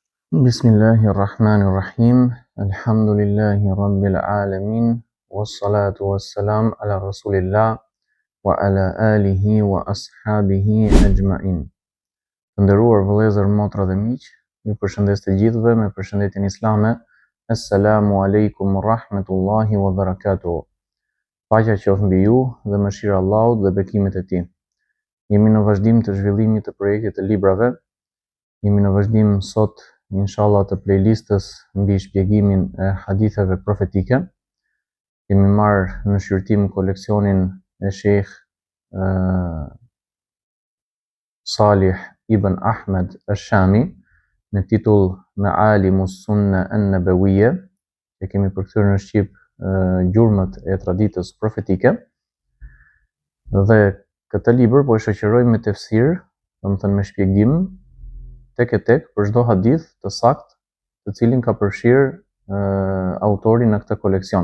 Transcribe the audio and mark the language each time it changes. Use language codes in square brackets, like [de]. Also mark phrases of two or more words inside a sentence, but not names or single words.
[ar] بسم الله الرحمن الرحيم. الحمد لله رب العالمين. والصلاة والسلام على رسول الله وعلى آله وأصحابه أجمعين. [sq] Të nderuar vëllezër, motra dhe miq, ju përshëndes të gjithëve me përshëndetjen islame. [ar] السلام عليكم رحمة الله وبركاته. [sq] Paqja qoftë mbi ju dhe mëshira e Allahut dhe bekimet e tij. Jemi në vazhdim të zhvillimit të projektit të librave. Jemi në vazhdim sot inshallah të playlistës mbi shpjegimin e haditheve profetike. Kemi marrë në shqyrtim koleksionin e Sheikh Salih ibn Ahmed al-Shami me titull Ma'alimus Sunna an-Nabawiyya, që kemi përkthyer në shqip gjurmët e traditës profetike. Dhe këtë libër po e shoqërojmë me tefsir, domethënë me shpjegim tek e tek për çdo hadith të saktë, të cilin ka përfshirë autori në këtë koleksion.